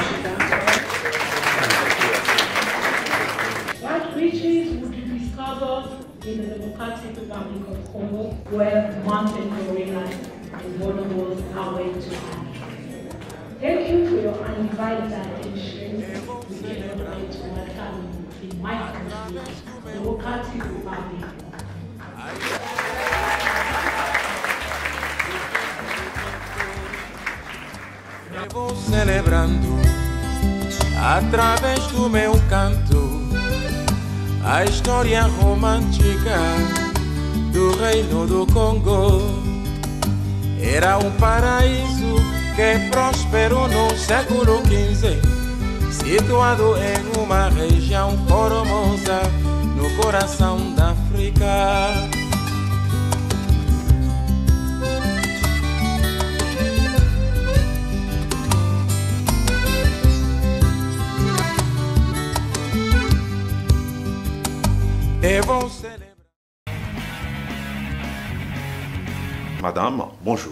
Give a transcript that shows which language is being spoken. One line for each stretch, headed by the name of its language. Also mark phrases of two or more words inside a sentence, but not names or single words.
English: What riches would you discover in the Democratic Republic of Congo, where mountain gorillas and bonobos are waiting to happen? Thank you for your undivided attention. We cannot wait to welcome in my country, the Democratic Republic.
Portuguese: Eu vou celebrando através do meu canto a história romântica do Reino do Congo. Era um paraíso que prosperou no século XV, situado em uma região formosa no coração da África.
French: Et vont célébrer. Madame, bonjour.